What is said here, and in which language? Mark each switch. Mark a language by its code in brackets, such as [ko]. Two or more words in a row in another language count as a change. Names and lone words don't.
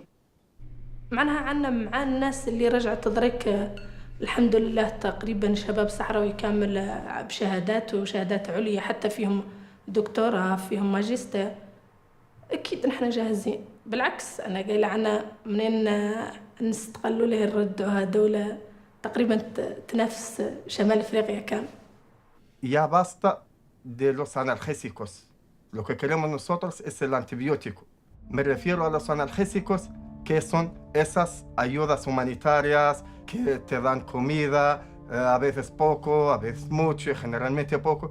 [ar] معناها عندنا مع الناس اللي رجعت تدرك الحمد لله تقريبا شباب صحراوي كامل بشهادات وشهادات عليا، حتى فيهم دكتوراه فيهم ماجستير. أكيد نحن جاهزين، بالعكس أنا قايلة عنا منين نستقلوا له نردوها دولة تقريبا تنافس شمال أفريقيا كامل. [es] Ya basta de los analgésicos. Lo que queremos nosotros es el antibiótico. Me refiero a los analgésicos que son esas ayudas humanitarias que te dan comida, a veces poco, a veces mucho y generalmente poco.